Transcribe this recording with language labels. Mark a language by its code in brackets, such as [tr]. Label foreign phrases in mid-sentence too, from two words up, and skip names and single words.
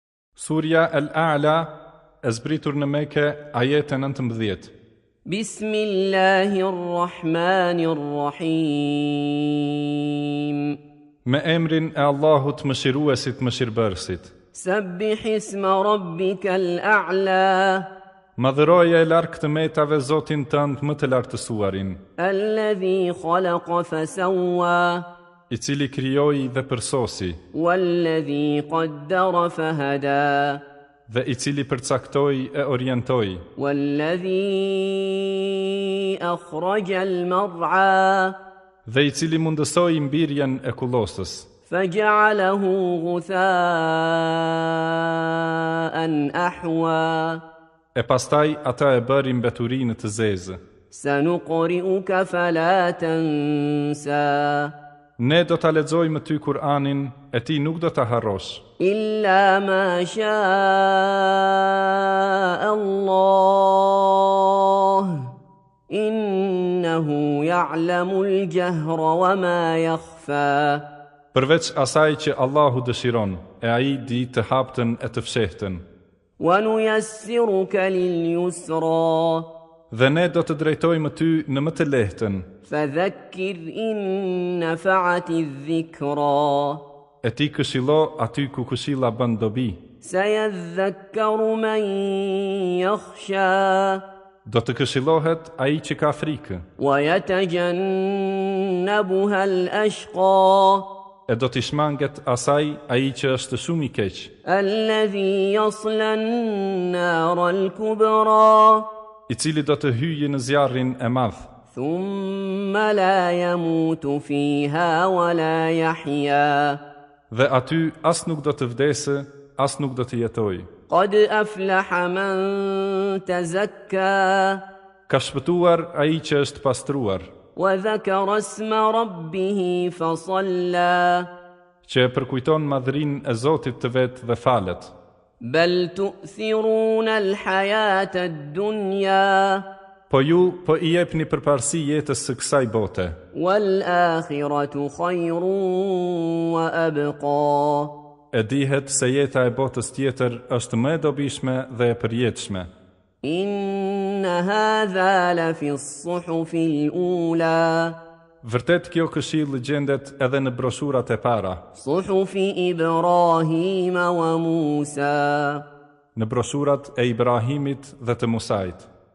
[sq] Surja Al-A'la e zbritur në Mekë, ajete 19. [ar] Bismillahirrahmanirrahim. [sq] Me emrin e Allahut mëshiruesit mëshirbërësit. [ar] سبح اسم ربك الأعلى. [sq] Madhëroje e larg të metave Zotin tënd më të lartësuarin, [ar] الذي خلق فسوى. [sq] i cili krijoi dhe përsosi, [ar] والذي قدر فهدى. [sq] dhe i cili përcaktoi e orientoi, [ar] والذي أخرج المرعى. [sq] dhe i cili mundësoi mbirjen e kullosës, [ar] فجعله غثاء أحوى. [sq] e pastaj ata e bëri mbeturinë të zezë. [ar] سنقرئك فلا تنسى [sq] Ne do ta lexojmë ty Kur'anin, e ti nuk do ta harrosh, [ar] إلا ما شاء الله إنه يعلم الجهر وما يخفى. [sq] përveç asaj që Allahu dëshiron, e ai di të haptën e të fshehtën. [ar] ونيسرك لليسرى [sq] Dhe ne do të drejtojmë ty në më të lehtën, [ar] فذكر إن نفعت الذكرى. [sq] e ti këshillo aty ku këshilla bën dobi. [ar] سيذكر من يخشى [sq] Do të këshillohet ai që ka frikë, [ar] ويتجنبها الأشقى [sq] e do t'i shmanget asaj ai që është shumë i keq, [ar] الذي يصلى النار الكبرى [sq] i cili do të hyjë në zjarrin e madh, [ar] ثم لا يموت فيها ولا يحيا. [sq] dhe aty as nuk do të vdesë, as nuk do të jetojë. [ar] قد أفلح من تزكى [sq] Ka shpëtuar ai që është pastruar, [ar] وذكر اسم ربه فصلى [sq] që e përkujton madhrinë e Zotit të vet dhe falet. [ar] بل تؤثرون الحياة الدنيا [sq] Po ju po i jepni përparësi jetës së kësaj bote, [ar] والآخرة خير وأبقى. [sq] e dihet se jeta e botës tjetër është më e dobishme dhe e përjetshme. [ar] إن هذا لفي الصحف الأولى [sq] Vërtet kjo këshill gjendet edhe në broshurat e para, [ar] صحف إبراهيم وموسى. [sq] në broshurat e Ibrahimit dhe të Musait.